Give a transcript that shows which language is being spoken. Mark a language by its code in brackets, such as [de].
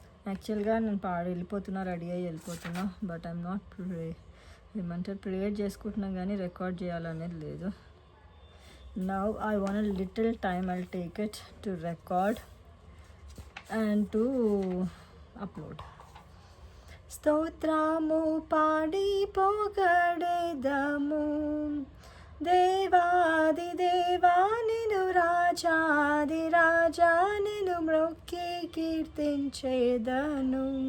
[te] యాక్చువల్గా నేను వెళ్ళిపోతున్నా, రెడీ అయ్యి వెళ్ళిపోతున్నా, [en] but I'm not [te] ఏమంటారు ప్రేయర్ చేసుకుంటున్నా కానీ రికార్డ్ చేయాలనేది లేదు. [en] Now I want a little time, I'll take it to record and to upload. [te] స్తోత్రము పాడి పొగడెదము దేవాది దేవా నిను రాజాది రాజా నిను మ్రొక్కి కీర్తించేదను.